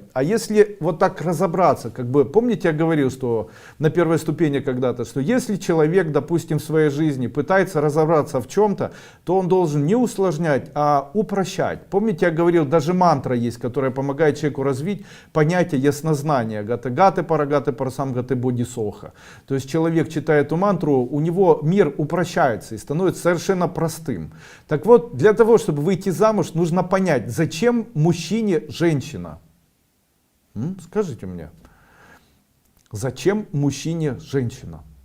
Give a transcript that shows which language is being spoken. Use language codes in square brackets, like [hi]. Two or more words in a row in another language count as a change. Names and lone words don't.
[ru] А если вот так разобраться, помните, я говорил, что на первой ступени когда-то, что если человек, допустим, в своей жизни пытается разобраться в чем-то, то он должен не усложнять, а упрощать. Помните, я говорил, даже мантра есть, которая помогает человеку развить понятие яснознания. [sa] गते गते पारगते पारसम् गते बोधि स्वाहा. [ru] То есть человек читает эту мантру, у него мир упрощается и становится совершенно простым. Так вот, для того, чтобы выйти замуж, нужно понять, зачем мужчине женщина. Скажите мне, зачем мужчине женщина?